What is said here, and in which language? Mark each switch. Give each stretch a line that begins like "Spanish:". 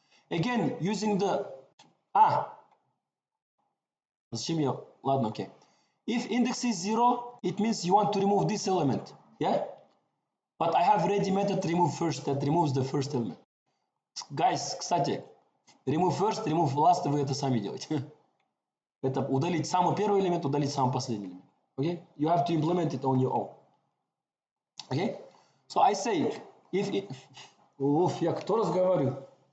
English: Again, using the
Russian: Зачем я? Ладно, okay.
English: If index is 0, it means you want to remove this element. Yeah? But I have ready method remove first that removes the first element.
Russian: Guys, кстати, remove first, remove last, вы это сами делаете. Это удалить самый первый элемент, удалить самый последний элемент.
English: Okay? You have to implement it on your own. Okay? So I say, if it...
Russian: Уф, я кто разговариваю?